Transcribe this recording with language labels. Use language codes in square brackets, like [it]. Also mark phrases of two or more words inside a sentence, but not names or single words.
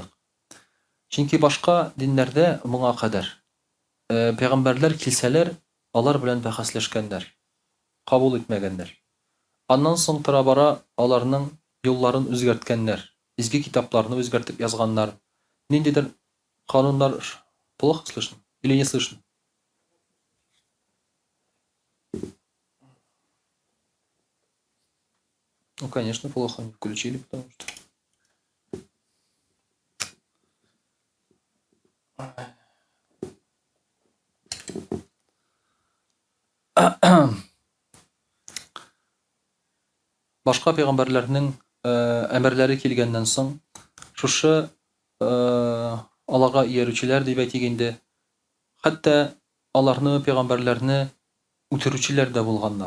[tt] Чөнки башка диннәрдә моңа кадәр пәйгамбәрләр килсәләр, алар белән бәхәсләшкәннәр, кабул итмәгәннәр. Аннан соң тора-бара аларның юлларын үзгәрткәннәр, изге китапларны үзгәртеп язганнар. Ниндидер кануннар [ru] плохо слышно или не слышно? Ну, конечно, плохо не включили, потому что... [tt] Башка пәйгамбәрләрнең әмерләре килгәннән соң, шушы аларга иярүчеләр дип әйтик инде, хәтта аларны пәйгамбәрләрне үтерүчеләр дә булганнар.